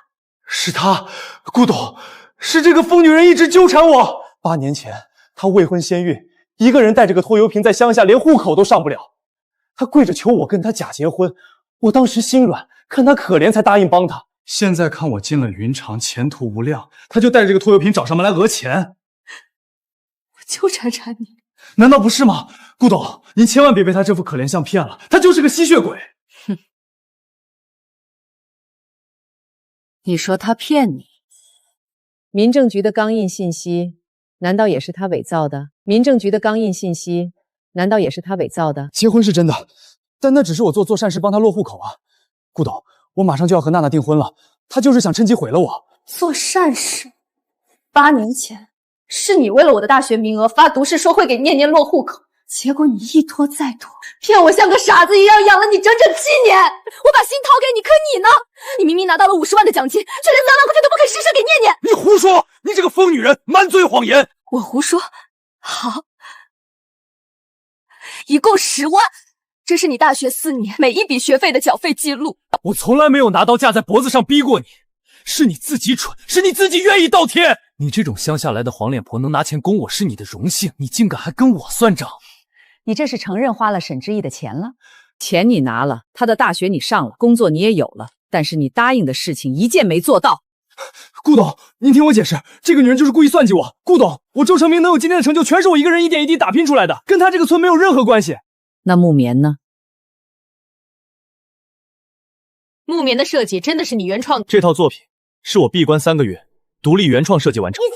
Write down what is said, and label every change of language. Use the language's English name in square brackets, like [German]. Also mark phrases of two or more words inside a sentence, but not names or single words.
[Chinese] 是他，顧董，是這個瘋女人一直糾纏我。8年前，她未婚先孕，一個人帶着個拖油瓶在鄉下，連戶口都上不了。她跪着求我跟她假結婚，我當時心軟，看她可憐才答應幫她。現在看我進了雲長，前途無量，她就帶着這個拖油瓶找上門來訛錢。我就纏纏你，難道不是嗎？顧董，您千萬別被她這副可憐相騙了，她就是個吸血鬼。哼。你說他騙你？民政局的鋼印信息難道也是他偽造的？民政局的鋼印信息難道也是他偽造的？結婚是真的，但那只是我做善事幫他落戶口啊。顧董，我馬上就要和娜娜訂婚了，他就是想趁機毀了我。做善事？8年前是你為了我的大學名額發毒誓說會給念念落戶口，結果你一拖再拖，騙我像個傻子一樣養了你整整7年。我把心掏給你，可你呢？你明明拿到了50萬的獎金，卻連3萬塊錢都不肯施捨給念念。你胡說！你這個瘋女人，滿嘴謊言！我胡說？好，一共10萬，這是你大學4年每一筆學費的繳費記錄。我從來沒有拿刀架在脖子上逼過你，是你自己蠢，是你自己願意倒貼。你這種鄉下來的黃臉婆能拿錢供我是你的榮幸，你竟敢還跟我算賬。你這是承認花了沈之意的錢了？錢你拿了，他的大學你上了，工作你也有了，但是你答應的事情一件沒做到。顧董，您聽我解釋，這個女人就是故意算計我。顧董，我周成明能有今天的成就，全是我一個人一點一滴打拼出來的，跟他這個村沒有任何關係。那木棉呢？木棉的設計真的是你原創的？這套作品是我閉關3個月，獨立原創設計完成。